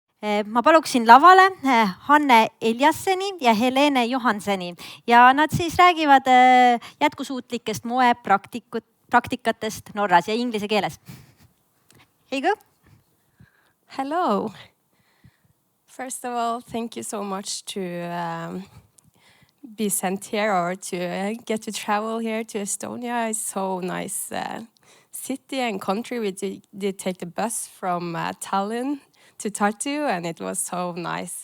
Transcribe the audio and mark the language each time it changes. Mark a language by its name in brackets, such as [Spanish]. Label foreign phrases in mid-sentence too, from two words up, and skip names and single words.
[Estonian] Ma paluksin lavale Hanne Eliasseni ja Helene Johanseni ja nad siis räägivad jätkusuutlikest moepraktikatest Norras ja inglise keeles. [English] Here you go. Hello. First of all, thank you so much to be sent here or to get to travel here to Estonia. It's so nice city and country. We did take the bus from Tallinn to Tartu, and it was so nice.